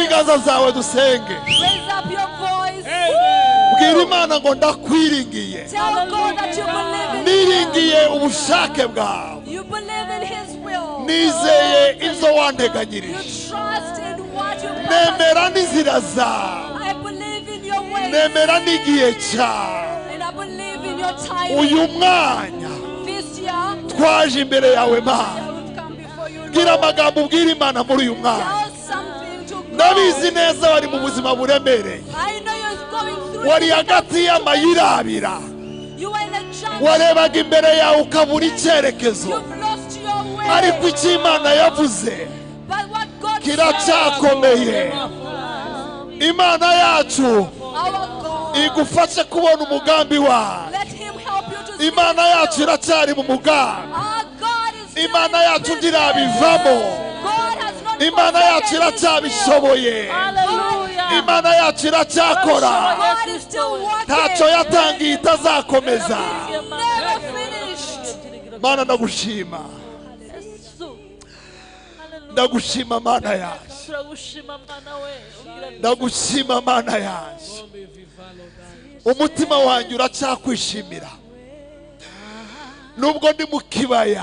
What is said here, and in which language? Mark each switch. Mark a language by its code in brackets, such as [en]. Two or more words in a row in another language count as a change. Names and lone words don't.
[rw] imbaraga zawe dusenge. [en] Raise up your voice. [rw] Bwira Imana ngo ndakwiringiye. [en] Tell God that you believe in [rw] Niringiye [en] Him. [rw] ubushake bwawe. [en] You believe in His will. [rw] Nizeye ibyo [en] You [rw] wanteganyirije. [en] trust in what you [rw] Nemera [en] promised. [rw] n'inzira zawe. [en] I believe in your ways. [rw] Nemera n'igihe cyawe. [en] And I believe in your timing. [rw] Uyu mwanya [en] This year, [rw] twaje imbere yawe Mana. [en] I will come before you, [rw] Gira [en] Lord. [rw] amagambo ubwira Imana muri uyu mwanya. [en] Tell something to God. [rw] Ndabizi neza bari mu buzima buremereye. [en] I know you're going through [rw] Wari [en] difficult [rw] hagati y'amayira abira. [en] You are in a jungle. [rw] Warebaga imbere yawe ukabura icyerekezo. [en] You've lost your way. [rw] Ariko icyo Imana yavuze [en] But what God [rw] kiracyakomeye. Imana yacu [en] our God, [rw] igufashe kubona umugambi wawe. [en] let Him help you to see [rw] Imana [en] His [rw] yacu [en] will. [rw] iracyari mu mugambi. [en] Our God is still [rw] Imana [en] in [rw] yacu [en] business. [rw] ntirabivamo. [en] God has not [rw] Imana yacu [en] forsaken His [rw] iracyabishoboye. [en] will. [rw] Hallelujah. Imana yacu iracyakora. [en] God is still working. [rw] Ntacyo yatangiye itazakomeza. [en] Never finished. [rw] Mana ndagushima. Ndagushima Mana yacu. Ndagushima Mana yacu. Umutima wanjye uracyakwishimira. Nubwo ndi mu kibaya.